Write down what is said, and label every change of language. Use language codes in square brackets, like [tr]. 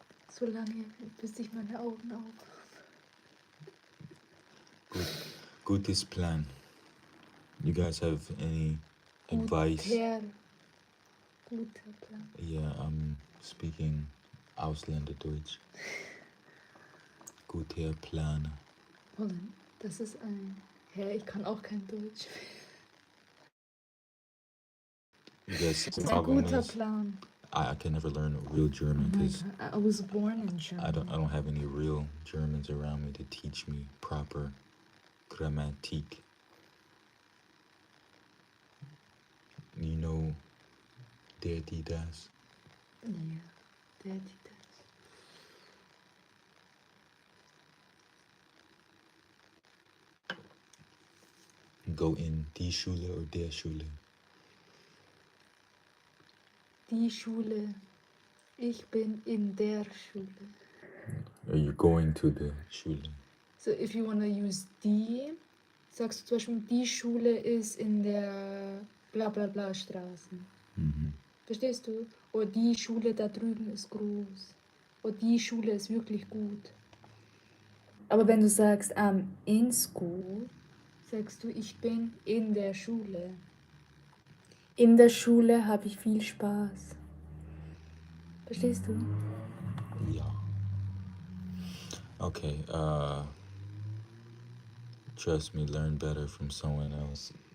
[de] So lange, bis ich meine Augen auf. Gutes Plan. [en] You guys have any advice? [de] Guter Plan. [en] Yeah, I'm speaking Ausländerdeutsch. [de] Guter Plan. Holland, das ist ein... Ja, ich kann auch kein Deutsch. [en] You guys, it's a [de] guter Plan. [en] I can never learn real German because I was born in Germany. I don't have any real Germans around me to teach me proper Grammatik. You know, Daddy does. [de] Ja, der die das. Go in die Schule or der Schule. Die Schule. Ich bin in der Schule. [en] Are you going to the Schule? So if you want to use [de] die, sagst du zum Beispiel, die Schule ist in der bla bla bla Straße. Verstehst du? Oder die Schule da drüben ist groß. Oder die Schule ist wirklich gut. Aber wenn du sagst, [en] I'm in school, [de] sagst du, ich bin in der Schule. In der Schule habe ich viel Spaß. Verstehst du? [en] Yeah. Okay, trust me, learn better from someone else.